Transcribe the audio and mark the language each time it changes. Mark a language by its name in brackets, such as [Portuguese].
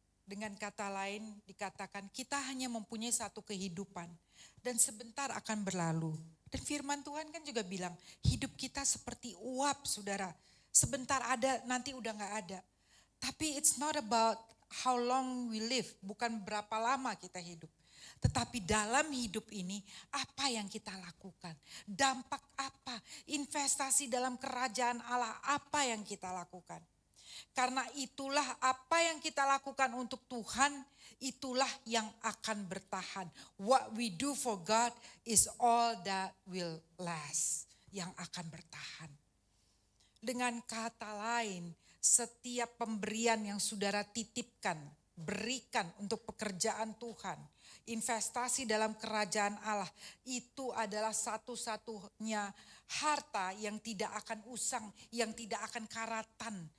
[Indonesian] Dengan kata lain dikatakan kita hanya mempunyai satu kehidupan dan sebentar akan berlalu. Dan firman Tuhan kan juga bilang hidup kita seperti uap saudara. Sebentar ada nanti udah gak ada. [English] Tapi it's not about how long we live. [Indonesian] Bukan berapa lama kita hidup. Tetapi dalam hidup ini apa yang kita lakukan? Dampak apa? Investasi dalam kerajaan Allah apa yang kita lakukan? Karena itulah apa yang kita lakukan untuk Tuhan, itulah yang akan bertahan. [English] What we do for God is all that will last. [Indonesian] Yang akan bertahan. Dengan kata lain, setiap pemberian yang saudara titipkan, berikan untuk pekerjaan Tuhan, investasi dalam kerajaan Allah, itu adalah satu-satunya harta yang tidak akan usang, yang tidak akan karatan.